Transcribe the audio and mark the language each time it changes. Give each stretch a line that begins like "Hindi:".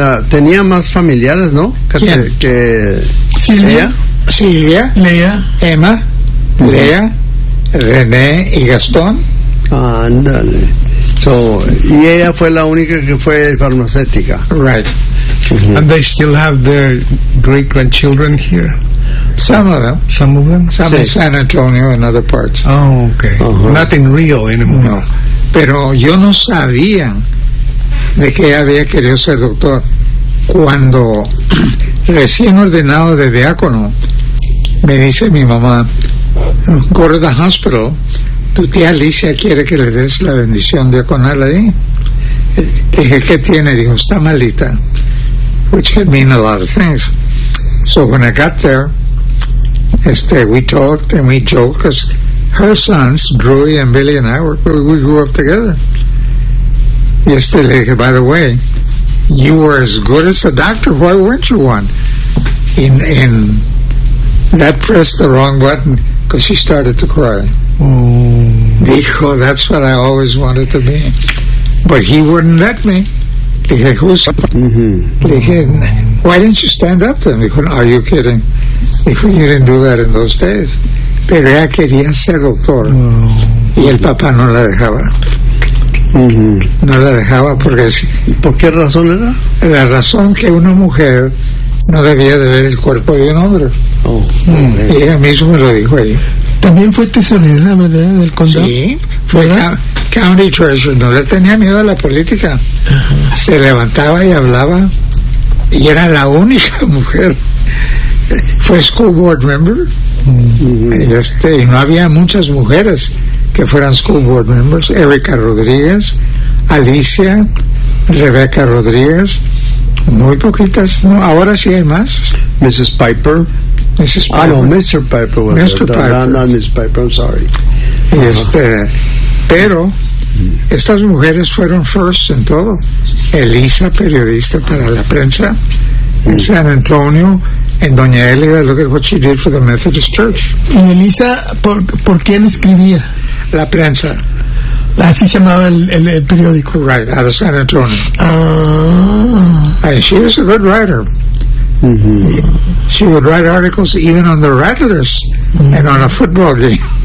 Spanish: Tenía más familiares, ¿no? ¿Quién? Silvia. Silvia. Lea. Emma. Uh-huh. Lea. René y Gastón. Ándale. Y ella fue la única que fue farmacéutica.
English: Right. Mm-hmm. And they still have their great grandchildren here. Some of them. Some in San Antonio and other parts. Oh, okay. Uh-huh. Nothing real anymore. No.
Spanish: Pero yo no sabía de que había querido ser doctor cuando recién ordenado de diácono. Me dice mi mamá,
English: go to the hospital.
Spanish: Tu tía Alicia quiere que le des la bendición diaconal ahí. Dije, ¿qué tiene? Dijo, está malita.
English: Which could mean a lot of things. So when I got there, we talked and we joked, because her sons, Drury and Billy and I, we grew up together. Yesterday, by the way, you were as good as a doctor. Why weren't you one? In that pressed the wrong button because she started to cry. Oh. Dijo, that's what I always wanted to be. But he wouldn't let me. Dije, who's... Dije, why didn't you stand up to him? Dijo, are you kidding? Dijo, you didn't do that in those days.
Spanish: Pero ella quería ser doctor. Oh. Y el papá no la dejaba. No la dejaba porque... ¿Por qué razón era? La razón que una mujer no debía de ver el cuerpo de un hombre. Oh. Y ella misma me lo dijo ahí. También fue tesorera, ¿verdad? Del condado. Sí, fue
English: county treasurer.
Spanish: No le tenía miedo a la política. Se levantaba y hablaba. Y era la única mujer. Fue
English: school board member.
Spanish: Y no había muchas mujeres que fueran
English: school board members.
Spanish: Erika Rodríguez, Alicia, Rebeca Rodríguez. Muy poquitas, ¿no? Ahora sí hay más.
English: Mrs. Piper. Mrs. Piper. Ah, no, Mr. Piper. Mr. Piper. No, Mrs. Piper, I'm sorry. Uh-huh.
Spanish: Pero estas mujeres fueron
English: first
Spanish: en todo. Elisa, periodista para la prensa. En San Antonio, en Doña Elida,
English: look at what she did for the Methodist Church.
Spanish: Y Elisa, ¿por quién escribía? La prensa. Así se llamaba el periódico.
English: Right, out of San Antonio. Ah. And she was a good writer. Mm-hmm. She would write articles even on the Rattlers and on a football game.